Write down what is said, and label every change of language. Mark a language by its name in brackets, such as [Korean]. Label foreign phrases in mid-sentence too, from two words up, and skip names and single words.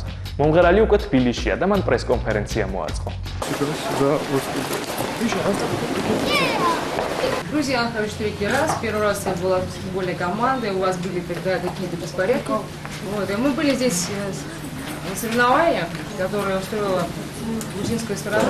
[Georgian] მომღერალი უკვე თბილისშია და მან პრეს-კონფერენცია მოაწყო. [Russian] Друзья, Анхович, третий раз. Первый раз я была в футбольной команде, у вас были тогда какие-то беспорядки. Вот, и мы были здесь на соревнованиях, которые устроила грузинская сторона.